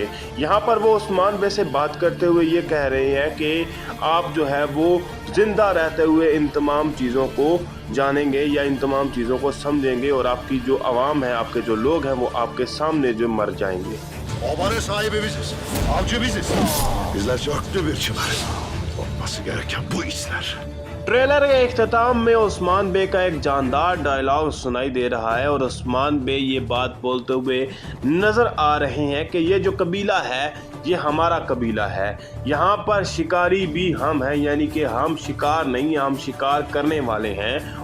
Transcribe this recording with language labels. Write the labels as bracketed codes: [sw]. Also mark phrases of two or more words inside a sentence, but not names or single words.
[hi] यहाँ पर वो उस्मान बे से बात करते हुए ये कह रहे हैं कि आप जो है वो जिंदा रहते हुए इन तमाम चीज़ों को जानेंगे या इन तमाम चीज़ों को समझेंगे और आपकी जो आवाम है, आपके जो लोग हैं वो आपके सामने जो मर जाएंगे। [tr] Obanın sahibi biziz. Avcı biziz. Bizler çöktü bir çınar. Olması gereken bu işler. [hi] ट्रेलर के इख्तिताम में उस्मान बे का एक जानदार डायलॉग सुनाई दे रहा है और उस्मान बे ये बात बोलते हुए नज़र आ रहे हैं कि ये जो कबीला है ये हमारा कबीला है, यहाँ पर शिकारी भी हम हैं, यानी कि हम शिकार नहीं, हम शिकार करने वाले हैं।